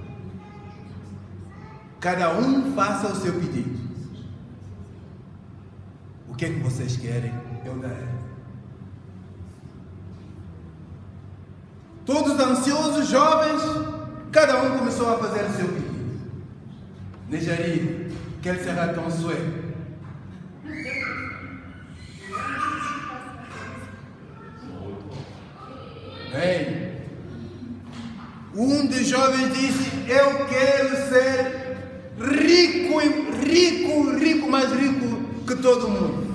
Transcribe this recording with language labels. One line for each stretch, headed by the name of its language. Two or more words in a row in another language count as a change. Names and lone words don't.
Portuguese: Cada um faça o seu pedido. O que é que vocês querem? Eu darei. Todos ansiosos, jovens, cada um começou a fazer o seu pedido.
French: Nejari, quel sera ton souhait?
Portuguese: Bem, um dos jovens disse: eu quero ser rico, mais rico que todo mundo.